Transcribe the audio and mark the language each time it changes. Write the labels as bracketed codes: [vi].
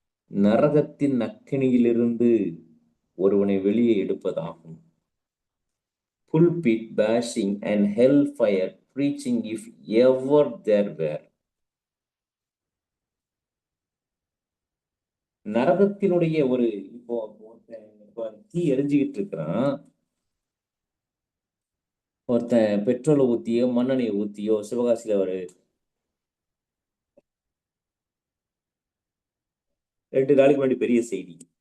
[ta] நரகத்தின் அக்கினியிலிருந்து ஒருவனை வெளியே எடுப்பதாகும். [en] Pulpit bashing and hellfire preaching if ever there were. [ta] நரகத்தினுடைய ஒரு இப்போ தீ எரிஞ்சுக்கிட்டு இருக்கிறான். ஒருத்தன் பெட்ரோலை ஊத்தியோ மண்ணெண்ணெயை ஊத்தியோ சிவகாசியில ஒரு 2 நாளைக்கு முன்னாடி பெரிய செய்தி.